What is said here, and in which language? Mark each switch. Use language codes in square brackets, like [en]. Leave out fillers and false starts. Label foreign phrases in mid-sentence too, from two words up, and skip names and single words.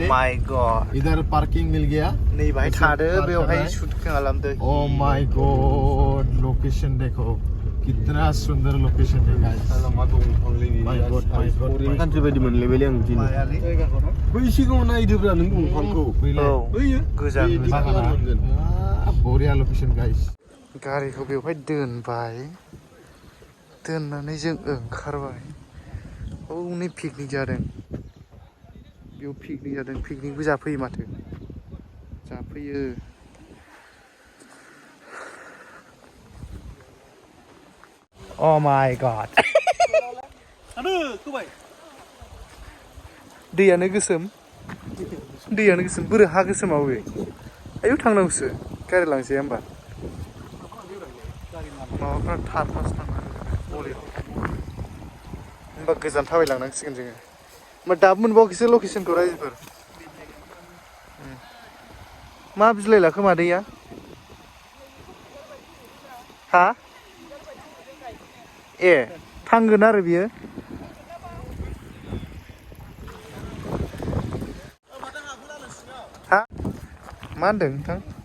[en] Oh my god [hi] इधर पार्किंग मिल गया [brx] नै बाहाय थादो बेवहाय शूट खालामदो [en] Oh my god [hi] लोकेशन देखो कितना सुंदर लोकेशन है गाइस [en] my god foreign country [brx] बायदि मोनलायबायलै आं दिनै बै सिगाङाव नायदोब्रा नों दंफांखौ बैयो गोजान मोनगोन बरिया [en] location guys [brx] गारिखौ बेवहाय दोनबाय दोननानै जों ओंखारबाय हनै पिकनिक जादों बेयाव पिकनिक जादों पिकनिकबो जाफैयो माथो जाफैयो [en] Oh my god [brx] दैयानो गोसोम बोरो हा गोसोमाव बे आयौ थांनांगौसो गारि लांसै होमबा माबाफ्रा थारफासो थांनांगौ होमबा गोजान थाबायलांनांसिगोन जोङो होमबा दाबो मोनबावाखैसो लकेसनखौ रायजोफोर मा बिलाइ लाखो मादैया हा ए थांगोन आरो बियो हा मा होनदों नोंथां